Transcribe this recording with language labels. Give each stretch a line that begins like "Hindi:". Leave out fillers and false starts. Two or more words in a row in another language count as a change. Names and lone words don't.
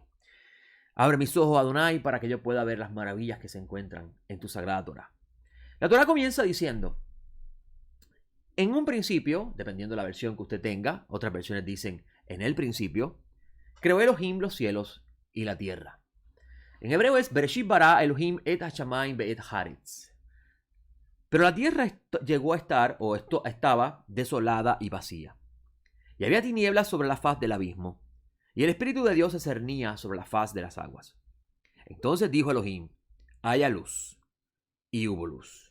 Spanish: Abre mis ojos, Adonai, para que yo pueda ver las maravillas que se encuentran en tu Sagrada Torá. La Torá comienza diciendo, en un principio, dependiendo de la versión que usted tenga, otras versiones dicen, en el principio, creó Elohim los cielos y la tierra. En hebreo es,
Hebrew: בראשית ברא אלהים את השמים ואת הארץ.
Spanish: Pero la tierra llegó a estar, estaba desolada y vacía. Y había tinieblas sobre la faz del abismo. Y el Espíritu de Dios se cernía sobre la faz de las aguas. Entonces dijo Elohim, haya luz. Y hubo luz.